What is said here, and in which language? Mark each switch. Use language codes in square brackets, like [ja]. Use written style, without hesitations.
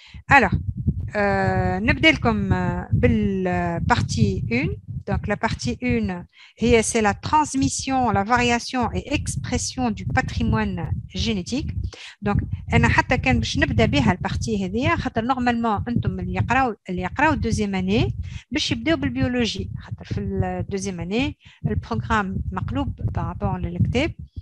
[fr] Alors [ar] نبدأ لكم بالpartie 1 [fr] Donc, la partie 1, c'est la transmission, la variation et expression du patrimoine génétique. [ar] Donc, أنا حتى كان باش نبدأ بها البارتي هذه خاطر نورمالمون أنتم اللي يقراو الدوزيام اني باش يبداو بالبيولوجي خاطر في الدوزيام اني البروغرام مقلوب بارابور للكتاب.